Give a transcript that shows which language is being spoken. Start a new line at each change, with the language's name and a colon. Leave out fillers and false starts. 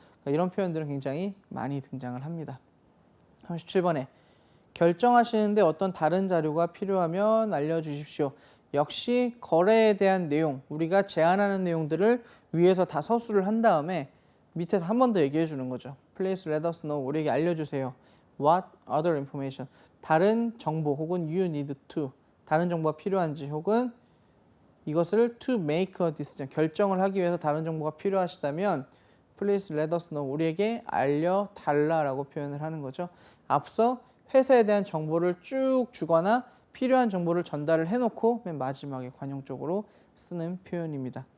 Korean: 그러니까 이런 표현들은 굉장히 많이 등장을 합니다. 37번에 결정하시는데 어떤 다른 자료가 필요하면 알려주십시오. 역시 거래에 대한 내용, 우리가 제안하는 내용들을 위에서 다 서술을 한 다음에 밑에서 한 번 더 얘기해 주는 거죠.
English: Please let us know.
Korean: 우리에게 알려주세요.
English: What other information?
Korean: 다른 정보 혹은
English: you need to.
Korean: 다른 정보가 필요한지 혹은 이것을
English: to make a decision,
Korean: 결정을 하기 위해서 다른 정보가 필요하시다면
English: please let us know,
Korean: 우리에게 알려달라라고 표현을 하는 거죠. 앞서 회사에 대한 정보를 쭉 주거나 필요한 정보를 전달을 해놓고 맨 마지막에 관용적으로 쓰는 표현입니다.